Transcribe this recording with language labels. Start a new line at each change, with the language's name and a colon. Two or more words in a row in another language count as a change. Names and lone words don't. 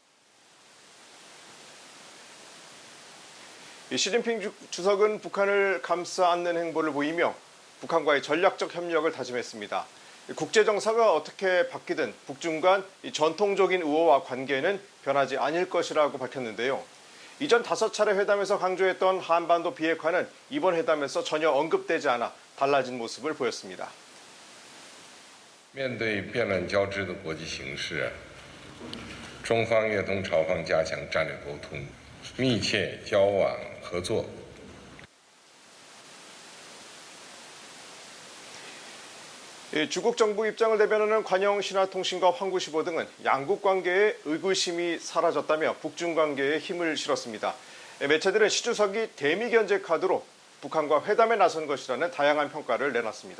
Korean: 시진핑 주석은 북한을 감싸 안는 행보를 보이며 북한과의 전략적 협력을 다짐했습니다. 국제정사가 어떻게 바뀌든 북중 간 전통적인 우호와 관계는 변하지 않을 것이라고 밝혔는데요. 이전 5차례 회담에서 강조했던 한반도 비핵화는 이번 회담에서 전혀 언급되지 않아 달라진 모습을 보였습니다.
Chinese: 面对变乱交织的国际形势，中方愿同朝方加强战略沟通，密切交往合作。
Korean: 중국 정부 입장을 대변하는 관영 신화통신과 황구시보 등은 양국 관계에 의구심이 사라졌다며 북중 관계에 힘을 실었습니다. 매체들은 시 주석이 대미 견제 카드로 북한과 회담에 나선 것이라는 다양한 평가를 내놨습니다.